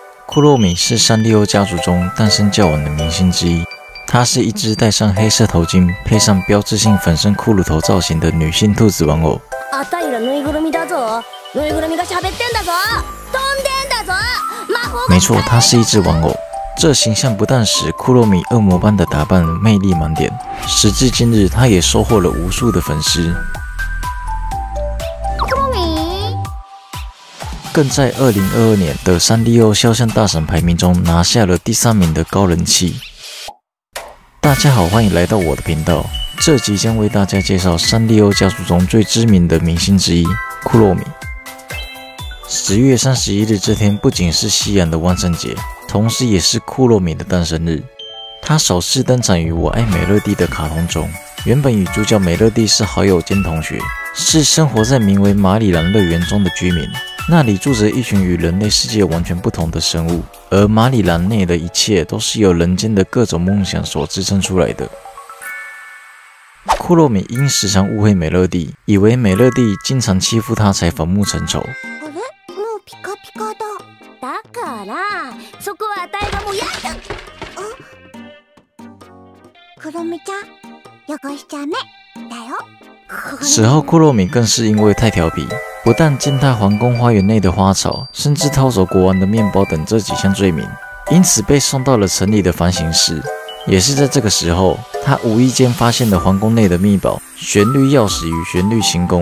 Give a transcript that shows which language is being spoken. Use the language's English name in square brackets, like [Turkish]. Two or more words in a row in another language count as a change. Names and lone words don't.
[Chinese] 库洛米是サンリオ家族中诞生较晚的明星之一。她是一只戴上黑色头巾、配上标志性粉身骷髅头造型的女性兔子玩偶。 [Japanese] あたいらぬいぐるみだぞ。ぬいぐるみが喋ってんだぞ。飛んでんだぞ。魔法が。 [Chinese] 没错，她是一只玩偶。这形象不但使库洛米恶魔般的打扮魅力满点，时至今日，她也收获了无数的粉丝。更在2022年的サンリオ肖像大赏排名中拿下了第3名的高人气。大家好，欢迎来到我的频道。这集将为大家介绍サンリオ家族中最知名的明星之一库洛米。10月31日这天不仅是西洋的万圣节，同时也是库洛米的诞生日。他首次登场于《我爱美乐蒂》的卡通中，原本与主角美乐蒂是好友兼同学，是生活在名为马里兰乐园中的居民。那里住着一群与人类世界完全不同的生物，而马里兰内的一切都是由人间的各种梦想所支撑出来的。库洛米因时常误会美乐蒂，以为美乐蒂经常欺负他，才反目成仇。 [Japanese] ピカピカだ。だからそこはあたいがもうやだ。クロミちゃん、汚しちゃダメだよ。 [Chinese] 此后，库洛米更是因为太调皮，不但践踏皇宫花园内的花草，甚至偷走国王的面包等这几项罪名，因此被送到了城里的反省室。也是在这个时候，他无意间发现了皇宫内的秘宝——旋律钥匙与旋律行宫。